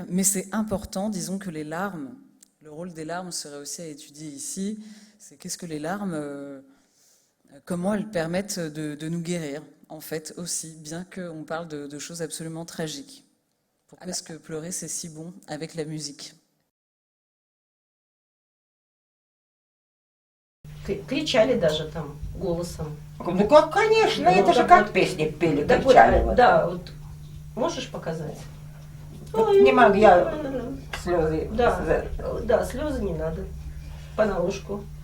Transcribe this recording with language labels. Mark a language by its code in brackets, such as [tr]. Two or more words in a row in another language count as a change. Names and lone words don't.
[fr] Mais c'est important, disons que les larmes, le rôle des larmes serait aussi à étudier ici. C'est qu'est-ce que les larmes, comment elles permettent de nous guérir, en fait, aussi, bien qu'on parle de choses absolument tragiques. Pourquoi est-ce que pleurer, c'est si bon avec la musique? [ru] Кричали даже там голосом. Ну как, конечно, это же как песни пели, кричали. Да, вот можешь показать? Не могу, я слезы. Да, слезы не надо. Понарошку.